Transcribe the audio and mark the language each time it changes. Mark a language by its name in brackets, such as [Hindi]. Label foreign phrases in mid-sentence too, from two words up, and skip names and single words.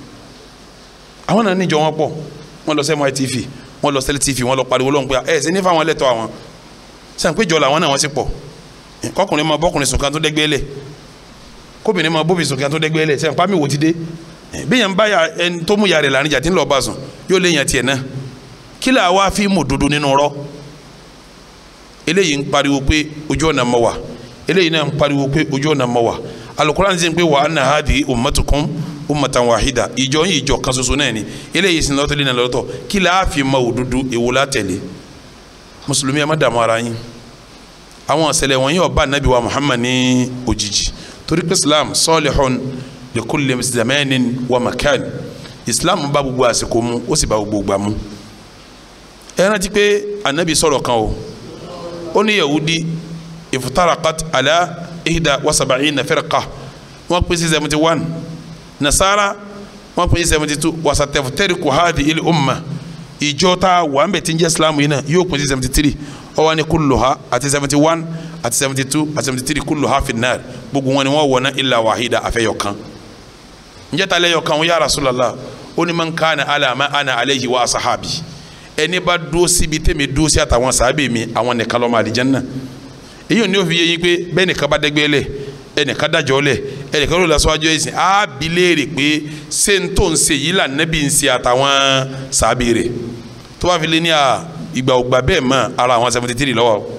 [Yoruba] àwọn náà níjọ wọn pọ̀ wọ́n lọ sẹ́mu ITV wọ́n lọ sẹ́lẹ̀ TV wọ́n lọ pariwo lọ́hùn pé ẹ̀ ṣe ní fáwọn ẹlẹ́tọ̀ àwọn sàn pé jọ làwọn náà wọ́n sì pọ̀ kọkùnrin máa bọ́kùnrin sùn kan tó dẹ́gbẹ́ lẹ̀ kóbìnrin máa bóbi sùn kan tó dẹ́gbẹ́ lẹ̀ sẹ́n pàmì wò ti dé bí yẹn bá ya ẹni tó mú ya rẹ̀ lànà ìjà tí ń lọ bá sùn yóò lé yẹn tiẹ̀ náà kí là wá fi mú dodo nínú rọ eléyìí ń pariwo pé ojú ọ̀nà mọ́ wa eléyìí náà ń pariwo pé ojú ọ̀nà mọ́ wa Al-Qur'an ti ń pé wa [Arabic] إن هذه أمتكم أمة واحدة [Yoruba] ìjọ yìí ìjọ kan ṣoṣo náà ni eléyìí sin lọ́tọ̀ lẹ́nà lọ́tọ̀ kí là fi mọ òdodo èwo la tẹ̀lé mùsùlùmí ẹ má dààmú ara yín àwọn ọ̀sẹ̀lẹ̀ wọ̀nyí ọba anabi wa Muhammad ní òjijì torí pé [Arabic] الإسلام صالح لكل زمان ومكان [Yoruba] Islam bá gbogbo àsìkò mu ó sì bá gbogbo gbà mu ẹ rántí pé anabi sọ̀rọ̀ kan o ó ní [Arabic] اليهود افترقت على إحدى وسبعين فرقة [Yoruba] wọ́n pín sí 71 nasara wọ́n pín sí 72 [Arabic] وستفترق هذه الأمة [Yoruba] ìjọ tá wà ń bẹ̀ tí ń jẹ́ islam yìí náà yóò pín sí 73 ó wá ní kulluha àti 71 àti 72 àti 73 [Arabic] كلها في النار [Yoruba] gbogbo wọn ni wọ́n wọ̀ náà [Arabic] إلا واحدة [Yoruba] àfẹ́yọ̀kan ǹjẹ́ ta lẹ́yọ̀kan wọn ya Rasulullah ó ní [Arabic] من كان على ما أنا عليه وأصحابي [Yoruba] ẹni bá dúró síbi tẹ́mi dúró sí àtàwọn sàábẹ̀ mi àwọn nìkan lọ́mọ àlìjánnà èyí ò ní ó fi yé yín pé bẹ́ẹ̀ nìkan bá dẹ́gbẹ́ lẹ̀ ẹnìkan dájọ́ lẹ̀ ẹnìkan ló lọ síwájú ẹ̀sìn á bi léèrè pé ṣé n tó ń ṣe yìí là nẹ́bí ń ṣe àtàwọn sàábẹ̀ rẹ̀ tó bá fi lé ní ìgbà ògbà bẹ́ẹ̀ mọ́ ara àwọn 73 lọ́wọ́